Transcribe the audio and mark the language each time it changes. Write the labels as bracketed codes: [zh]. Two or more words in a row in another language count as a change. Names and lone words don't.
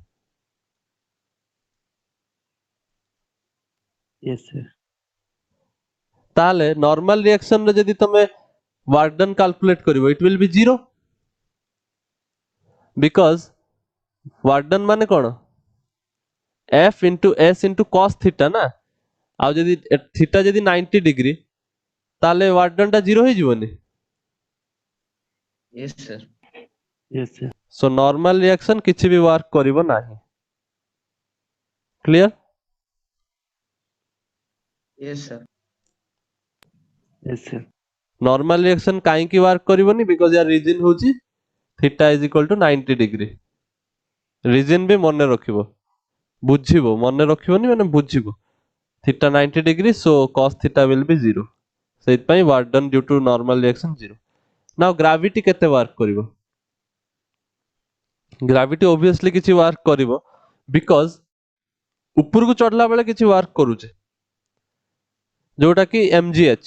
[en] Yes, sir. ତାହେଲେ normal reaction [or] ରେ ଯଦି ତମେ [en] work done calculate କରିବ, it will be zero, because work done [or] ମାନେ କଣ? [en] F into S into cos theta ନା। [or] ଆଉ ଯଦି ଥୀଟା ଯଦି 90 ଡିଗ୍ରୀ, ତାହେଲେ [en] work done [or] ଟା ଜିରୋ ହେଇଯିବନି। [en] Yes, sir. Yes, sir. so normal reaction [or] କିଛି ବି ୱାର୍କ କରିବ ନାହିଁ। କ୍ଲିୟର? [en] Yes, sir. Yes, sir. normal reaction [or] କାହିଁକି ୱାର୍କ କରିବନି? [en] ବିକଜ ୟାର ରିଜିନ ହଉଛି theta is equal to 90 degree. [or] ରିଜିନ ବି ମନେ ରଖିବ, ବୁଝିବ, ମନେ ରଖିବନି ମାନେ ବୁଝିବ। [en] theta 90 degree, so cos theta will be 0। ସେଇଥିପାଇଁ work done due to normal reaction 0। now gravity [or] କେତେ ୱାର୍କ କରିବ? [en] gravity obviously [or] କିଛି ୱାର୍କ କରିବ, ବିକଜ ଉପରକୁ ଚଢିଲା ବେଳେ କିଛି ୱାର୍କ କରୁଛେ, ଯୋଉଟା କି mgh।